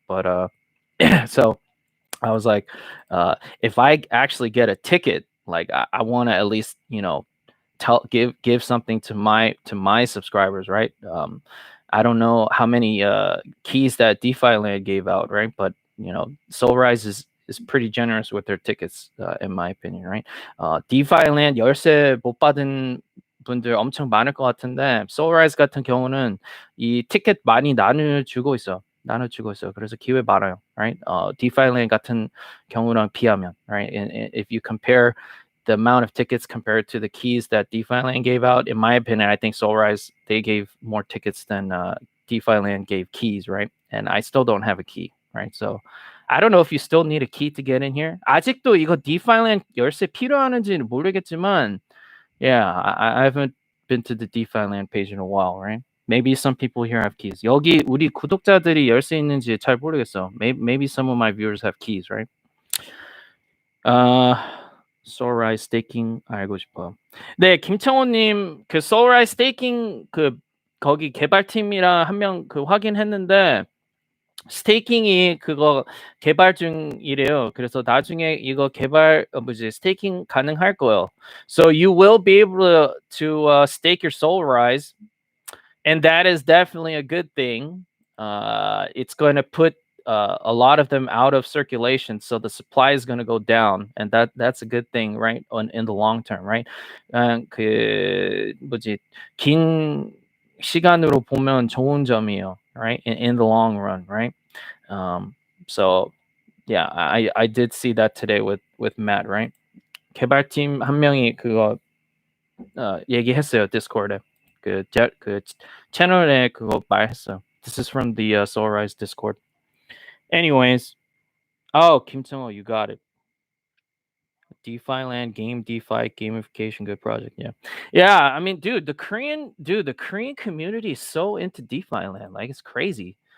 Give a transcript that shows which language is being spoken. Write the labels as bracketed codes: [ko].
[en] But so I was like, if I actually get a ticket, like I want to at least, you know, give something to my subscribers, right? I don't know how many keys that DeFi land gave out, right? But you know, SoulRise is pretty generous with their tickets, in my opinion, right? [ko] DeFi land 열쇠 못 받은 분들 엄청 많을 것 같은데 SoulRise 같은 경우는 이 티켓 많이 나눠주고 있어요. 그래서 기회 많아요, right? DeFi land 같은 경우랑 비하면, [en] right? And if you compare the amount of tickets compared to the keys that DeFi land gave out, in my opinion, I think SoulRise, they gave more tickets than DeFi land gave keys, right? And I still don't have a key, right? So I don't know if you still need a key to get in here. [ko] 아직도 이거 DeFi land 열쇠 필요하는지는 모르겠지만, [en] yeah, I haven't been to the DeFi land page in a while, right? Maybe some people here have keys. [ko] 여기 우리 구독자들이 열쇠 있는지 잘 모르겠어. [en] Maybe some of my viewers have keys, right? [ko] SoulRise staking 알고 싶어요. 네, 김창호님 그 SoulRise staking 그 거기 개발팀이랑 한 명 그 확인했는데 스테이킹이 그거 개발 중이래요. 그래서 나중에 이거 개발 스테이킹 가능할 거예요. [en] So you will be able to stake your SoulRise, and that is definitely a good thing. It's going to put a lot of them out of circulation, so the supply is going to go down, and that's a good thing, right? In the long term, right? [ko] 그 긴 시간으로 보면 좋은 점이에요, right? [en] In the long run, right? So yeah, I did see that today with Matt, right? [ko] 개발팀 한 명이 그거 얘기했어요, 디스코드에. 그 채널에 그거 말했어요. [en] This is from the SoulRise Discord. Anyways, oh, Kim Sung-ho, you got it. DeFi land, DeFi gamification, good project. Yeah. I mean, dude, the Korean community is so into DeFi land, like it's crazy.